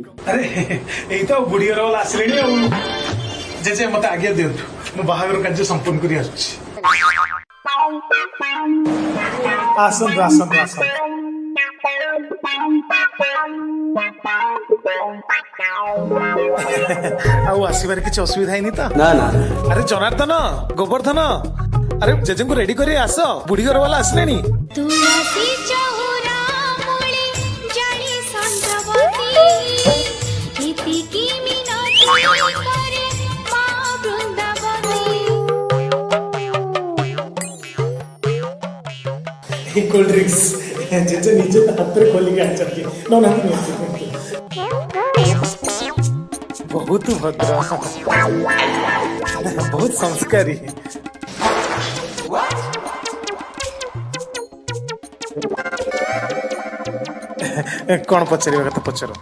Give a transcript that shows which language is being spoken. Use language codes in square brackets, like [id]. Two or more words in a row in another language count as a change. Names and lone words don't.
[or] ଆରେ ଏଇ ତ ବୁଢୀ ଘର ବାଲା ଆସିଲେଣି ଆଉ ଜେଜେ ମତେ ଆଜ୍ଞା ଦିଅନ୍ତୁ ମୁଁ ବାହାଘର କାର୍ଯ୍ୟ ସମ୍ପୂର୍ଣ୍ଣ କରି ଆସୁଛି ଆସନ୍ତୁ ଆସନ୍ତୁ ଆସନ୍ତୁ ଆଉ ଆସିବାରେ କିଛି ଅସୁବିଧା ହେଇନି ତ ନା ନା ଆରେ ଜନାର୍ଦ୍ଦନ ଗୋବର୍ଦ୍ଧନ ଆରେ ଜେଜେଙ୍କୁ ରେଡି କରି ଆସ ବୁଢୀ ଘର ବାଲା ଆସିଲେଣି [hi] तुलसी चौरा मूले जानी संध्रवती इति की मिनती करे माँ वृंदावती [en] cold drinks [or] ଜେଜେ ନିଜେ ହାତରେ ଖୋଲିକି ଆଣିଛନ୍ତି ବହୁତ ଭଦ୍ର ବହୁତ ସଂସ୍କାରୀ କଣ ପଚାରିବା କଥା ପଚାରନ୍ତୁ